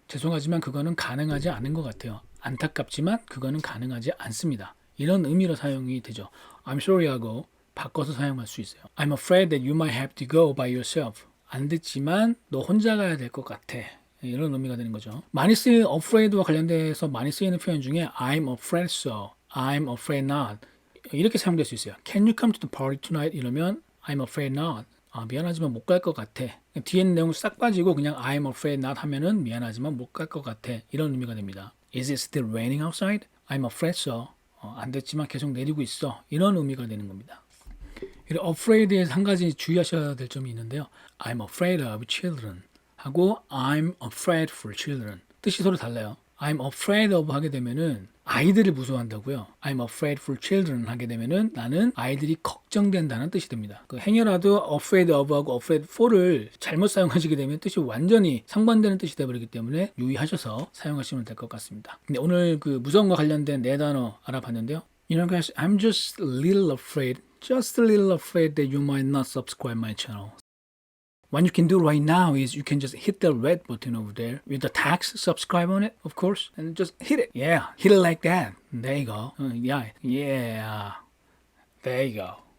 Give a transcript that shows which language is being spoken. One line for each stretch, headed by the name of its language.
Korean: 죄송하지만 그거는 가능하지 않은 것 같아요. 안타깝지만 그거는 가능하지 않습니다. 이런 의미로 사용이 되죠. I'm sorry하고 바꿔서 사용할 수 있어요.
English: I'm afraid that you might have to go by yourself.
Korean: 안 됐지만 너 혼자 가야 될 것 같아. 이런 의미가 되는 거죠. 많이 쓰이는 afraid와 관련돼서 많이 쓰이는 표현 중에
English: I'm afraid so, I'm afraid not
Korean: 이렇게 사용될 수 있어요.
English: Can you come to the party tonight?
Korean: 이러면
English: I'm afraid not.
Korean: 미안하지만 못 갈 것 같아. 뒤에 있는 내용 싹 빠지고 그냥
English: I'm afraid not
Korean: 하면은 미안하지만 못 갈 것 같아. 이런 의미가 됩니다.
English: Is it still raining outside? I'm afraid so.
Korean: 안 됐지만 계속 내리고 있어. 이런 의미가 되는 겁니다. afraid에서 한 가지 주의하셔야 될 점이 있는데요.
English: I'm afraid of children
Korean: 하고
English: I'm afraid for children
Korean: 뜻이 서로 달라요.
English: I'm afraid of
Korean: 하게 되면은 아이들을 무서워한다고요.
English: I'm afraid for children
Korean: 하게 되면은 나는 아이들이 걱정된다는 뜻이 됩니다. 그 행여라도 afraid of하고 afraid for를 잘못 사용하시게 되면 뜻이 완전히 상반되는 뜻이 되어버리기 때문에 유의하셔서 사용하시면 될 것 같습니다. 근데 오늘 그 무서움과 관련된 네 단어 알아봤는데요.
English: You know guys, I'm just a little afraid that you might not subscribe my channel. What you can do right now is you can just hit the red button over there with the text subscribe on it, of course, and just hit it. Yeah, hit it like that. There you go. Yeah. There you go.